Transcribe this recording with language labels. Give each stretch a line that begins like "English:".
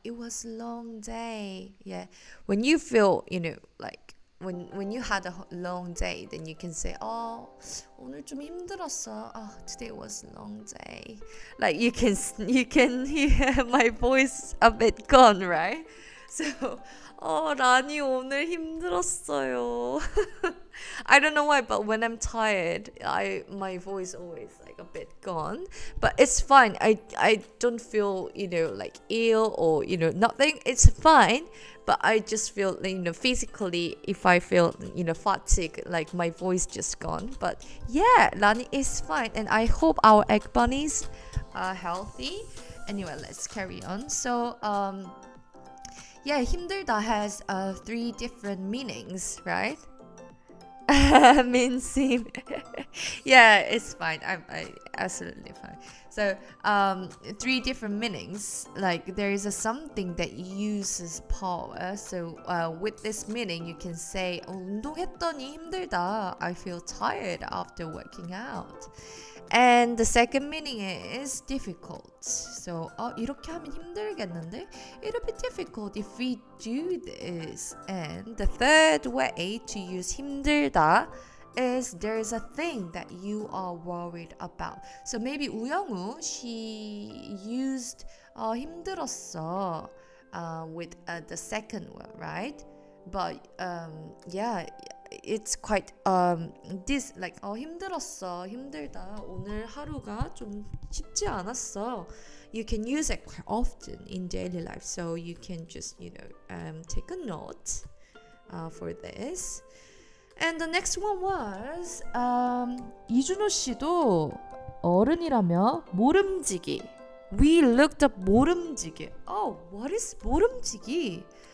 English: It was a long day. Yeah, when you feel like when you had a long day, then you can say,
Korean: 오늘 좀 힘들었어.
English: Today was a long day. Like you can hear my voice a bit gone, right?
Korean: So, 라니 오늘 힘들었어요.
English: I don't know why, but when I'm tired, my voice always like a bit gone. But it's fine. I don't feel like ill or nothing. It's fine. But I just feel physically, if I feel fatigue, like my voice just gone. But yeah, Lani is fine, and I hope our egg bunnies are healthy. Anyway, let's carry on. So 힘들다 has 3 different meanings, right? Mincing. Yeah, it's fine. I absolutely fine. So, three different meanings. Like there is a something that uses power. So, with this meaning, you can say,
Korean: 운동했더니 힘들다.
English: I feel tired after working out. And the second meaning is difficult.
Korean: So, 이렇게 하면 힘들겠는데?
English: It'll be difficult if we do this. And the third way to use 힘들다 is there's a thing that you are worried about. So maybe 우영우, she used 힘들었어 with the second one, right? But yeah, it's quite this like 힘들었어, 힘들다.
Korean: 오늘 하루가 좀 쉽지 않았어.
English: You can use it quite often in daily life, so you can just take a note for this. And the next one was
Korean: 이준호 씨도 어른이라며 모름지기.
English: We looked up 모름지기. Oh, what is 모름지기?